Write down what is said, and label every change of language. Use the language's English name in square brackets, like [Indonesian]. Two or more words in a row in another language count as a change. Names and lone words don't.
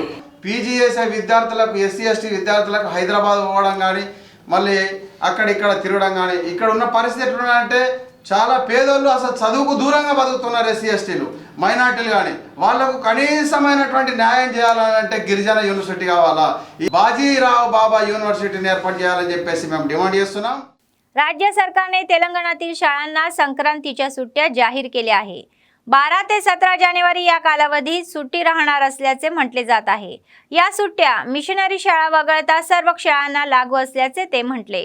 [Telugu] పీజీఎస్ఐ విద్యార్థులకు ఎస్సీ ఎస్టీ విద్యార్థులకు హైదరాబాద్ పోవడం కానీ మళ్ళీ అక్కడిక్కడ తిరగడం కానీ ఇక్కడ ఉన్న పరిస్థితి ఎట్లున్నాయంటే చాలా పేదోళ్ళు అసలు చదువుకు దూరంగా బతుకుతున్నారు। ఎస్సీ ఎస్టీలు మైనార్టీలు కానీ వాళ్లకు కనీసమైనటువంటి న్యాయం చేయాలంటే గిరిజన యూనివర్సిటీ కావాలా, ఈ बाजीराव बाबा यूनिवर्सिटीने ఏర్పాటు చేయాలని చెప్పేసి మేము డిమాండ్ చేస్తున్నాం। [Marathi] राज्य सरकारने तेलंगणातील शाळांना संक्रांतीच्या सुट्ट्या जाहीर केल्या आहे। 12 ते 17 जानेवारी या कालावधीत सुट्टी राहणार असल्याचे म्हटले जात आहे। या सुट्ट्या मिशनरी शाळा वगळता सर्व शाळांना लागू असल्याचे ते म्हटले।